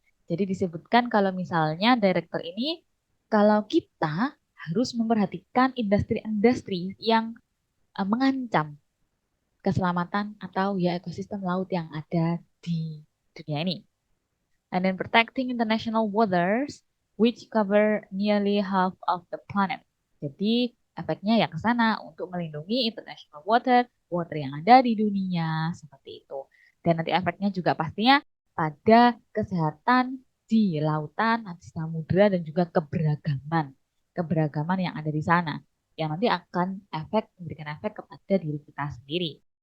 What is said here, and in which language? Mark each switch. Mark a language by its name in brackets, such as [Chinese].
[Indonesian] Jadi disebutkan kalau misalnya director ini, kalau kita harus memperhatikan industri-industri yang mengancam keselamatan atau ya ekosistem laut yang ada di dunia ini. [English] And then protecting international waters which cover nearly half of the planet. [Indonesian] Jadi efeknya ya ke sana untuk melindungi international water yang ada di dunia seperti itu. Dan nanti efeknya juga pastinya pada kesehatan di lautan, di samudera dan juga keberagaman yang ada di sana yang nanti akan memberikan efek kepada diri kita sendiri.